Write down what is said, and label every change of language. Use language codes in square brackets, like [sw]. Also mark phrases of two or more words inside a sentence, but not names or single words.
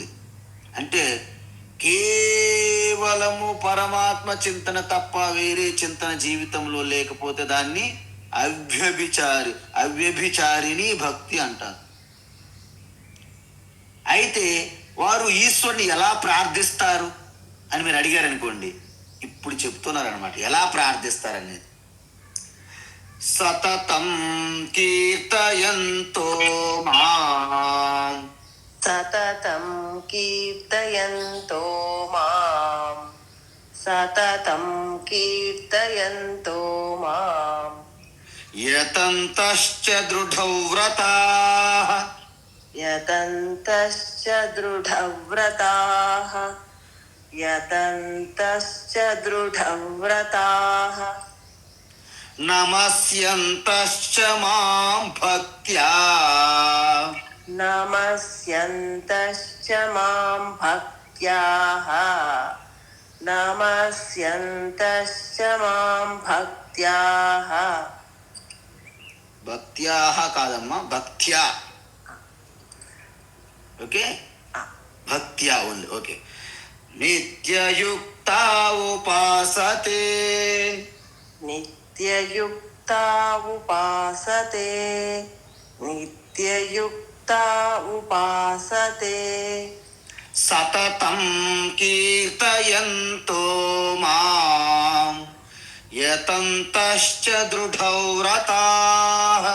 [te] అంటే కేవలము పరమాత్మ చింతన తప్ప వేరే చింతన జీవితంలో లేకపోతే దాన్ని అవ్యభిచారిణి భక్తి అంటారు. అయితే వారు ఈశ్వరుని ఎలా ప్రార్థిస్తారు అని మీరు అడిగారు అనుకోండి, ఇప్పుడు చెప్తున్నారు అనమాట ఎలా ప్రార్థిస్తారనేది. [sa] सततं कीर्तयन्तो मां, सततं कीर्तयन्तो मां, सततं कीर्तयन्तो मां, यतन्तश्च दृढव्रताः, यतन्तश्च दृढव्रताः, यतन्तश्च दृढव्रताः, नमस्यन्तश्च मां भक्त्या, नमस्यन्तश्च मां भक्त्याः, नमस्यन्तश्च मां भक्त्याः. [te] భక్త్యాః కాదమ్మా, భక్త్యా. [en] ఓకే, భక్త్యా ఓన్లీ. ఓకే. [sa] नित्ययुक्ता उपासते, नित्ययुक्ता उपासते, नित्ययुक्ता उपासते, सततं कीर्तयन्तो मां, यतन्तश्च दृढव्रताः,